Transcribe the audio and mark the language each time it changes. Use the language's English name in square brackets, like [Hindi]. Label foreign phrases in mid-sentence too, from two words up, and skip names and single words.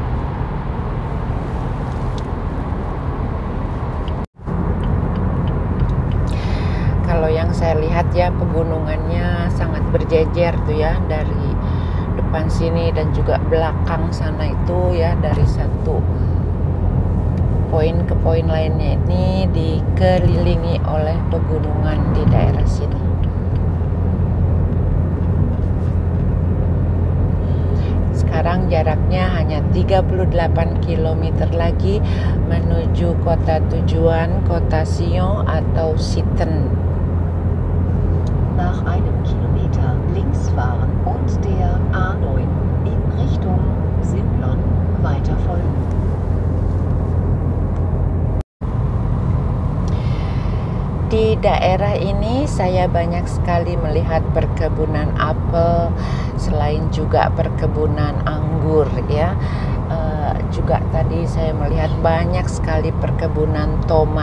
[Indonesian] Kalau yang saya lihat ya, pegunungannya sangat berjejer tuh ya, dari depan sini dan juga belakang sana itu ya, dari satu poin ke poin lainnya ini dikelilingi oleh pegunungan di daerah sini. Sekarang jaraknya hanya 38 km lagi menuju kota tujuan, kota Sion atau Sitten. [German] Nach einem Kilometer links fahren und der A9 in Richtung Simplon weiter folgen. [Indonesian] Di daerah ini saya banyak sekali melihat perkebunan apel, selain juga perkebunan anggur ya. Juga tadi saya melihat banyak sekali perkebunan tomat.